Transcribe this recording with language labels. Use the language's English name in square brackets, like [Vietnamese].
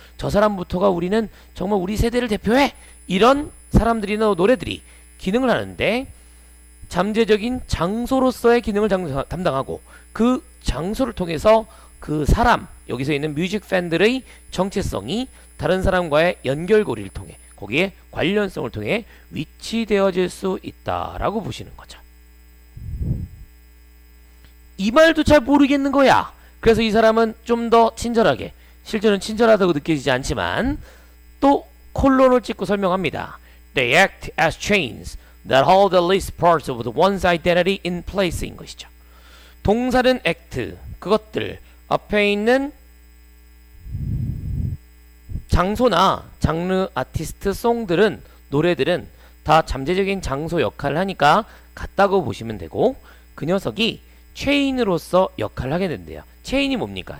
[Korean] 저 사람부터가 우리는 정말 우리 세대를 대표해. 이런 사람들이나 노래들이 기능을 하는데 잠재적인 장소로서의 기능을 담당하고 그 장소를 통해서 그 사람, 여기서 있는 뮤직 팬들의 정체성이 다른 사람과의 연결고리를 통해 거기에 관련성을 통해 위치되어질 수 있다라고 보시는 거죠. 이 말도 잘 모르겠는 거야. 그래서 이 사람은 좀 더 친절하게, 실제로는 친절하다고 느껴지지 않지만 또 콜론을 찍고 설명합니다. [English] They act as chains that hold the least parts of one's identity in place [Korean] 인 것이죠. 동사는 act, 그것들, 앞에 있는 장소나 장르, 아티스트, 송들은, 노래들은 다 잠재적인 장소 역할을 하니까 같다고 보시면 되고 그 녀석이 체인으로서 역할을 하게 된대요. 체인이 뭡니까?